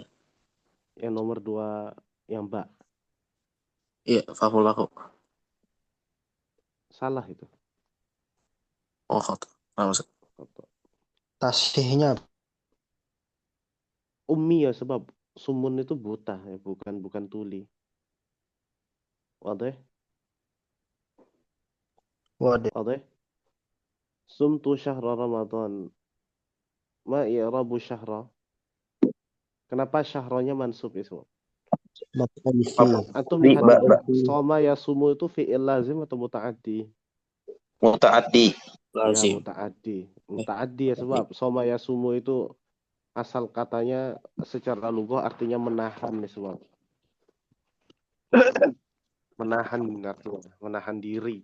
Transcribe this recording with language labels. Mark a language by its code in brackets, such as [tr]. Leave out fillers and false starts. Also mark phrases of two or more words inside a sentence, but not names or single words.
[id] yang nomor 2 yang Mbak. Iya, Fahmul Mako. Salah itu. Oh, khotob. Nah, Ustaz. Tasihnya Ummi ya, sebab sumun itu buta ya, bukan tuli. Wadah? wadah. [ar] Wadah? Sumtu syahra Ramadan. Ma i'rabu syahra? [id] Kenapa syahronya mansub itu? [ar] Maf'ul fi. Antum [id] Di lihat ba, dulu. ba, [ar] Soma yasumu itu fi'il lazim atau muta'addi? mutaaddi. [id] Ya, [ar] Lazim. muta'addi. [id] Muta'addi ya, sebab [ar] soma yasumu [id] itu asal katanya secara lughah artinya menahan ya, sebab. Menahan artinya, menahan diri.